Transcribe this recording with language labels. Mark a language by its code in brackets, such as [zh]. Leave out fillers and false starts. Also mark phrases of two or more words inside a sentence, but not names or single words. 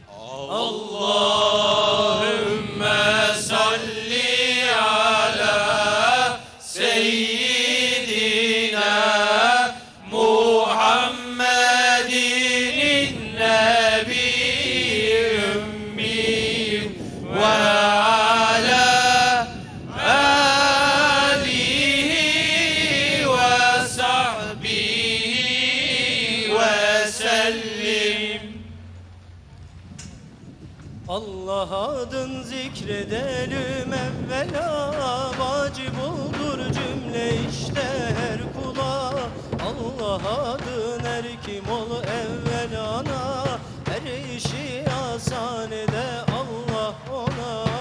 [ar] اللهم صل على سيدنا محمد النبي الأمي وعلى آله وصحبه وسلم. [tr] Allah adın zikredelim evvela, vacip olur cümle işte her kula. Allah adın her kim ol evvel ana, her işi asan ede Allah ona.